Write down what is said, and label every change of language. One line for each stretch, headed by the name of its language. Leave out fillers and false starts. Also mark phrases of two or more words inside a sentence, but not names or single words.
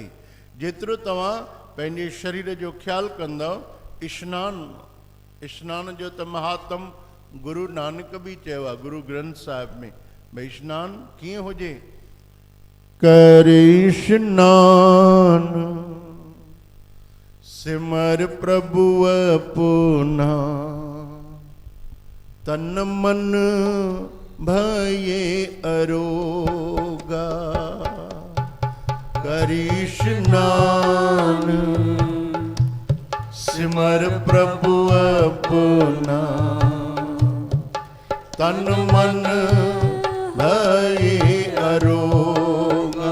Sindhi: जेतिरो तव्हां पंहिंजे शरीर जो ख़्यालु कंदव। स्नान जो त महात्म गुरु नानक बि चयो आहे गुरु ग्रंथ साहिब में, भई स्नान कीअं हुजे।
Punjabi: ਕਰੇ ਸਨਾਨ ਸਿਮਰ ਪ੍ਰਭੁ ਅਪਨਾ, ਤਨ ਮਨ ਭਏ ਅਰੋਗਾ। ਕਰੀ ਸਨਾਨ ਸਿਮਰ ਪ੍ਰਭੁ ਅਪਨਾ, ਤਨ ਮਨ ਭਏ ਅਰੋਗਾ।